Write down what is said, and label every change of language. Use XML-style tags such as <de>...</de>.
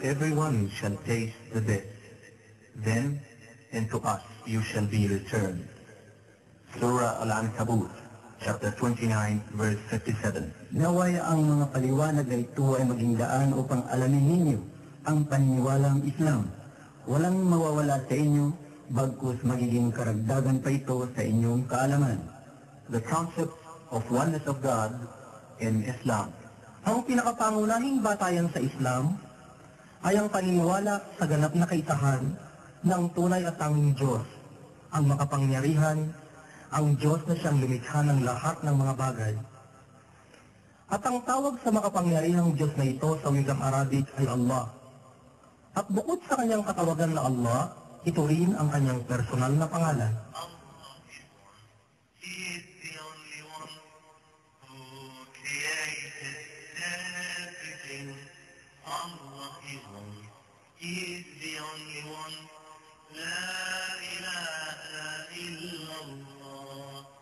<en>Everyone shall taste the death, then into us you shall be returned. Surah Al-Ankabut, chapter 29, verse 57.</en> <tl>Naway ang mga paliwanag na ito ay maging daan upang alamin ninyo ang paniniwalang Islam. Walang mawawala sa inyo, bagkus magiging karagdagan pa ito sa inyong kaalaman.</tl> <en>The concept of oneness of God in Islam.</en> <tl>Ang pinakapangunahing batayan sa Islam ay ang paniniwala sa ganap na kaisahan ng tunay at tanging Diyos, ang makapangyarihan, ang Diyos na siyang lumikha ng lahat ng mga bagay. At ang tawag sa makapangyarihang Diyos na ito sa wikang Arabic ay Allah. At bukod sa kanyang katawagan na Allah, ito rin ang kanyang personal na pangalan.</tl> <en>He is the only one who created everything. Allah is one. He is the only one.</en> <ar>La ilaha illallah.</ar>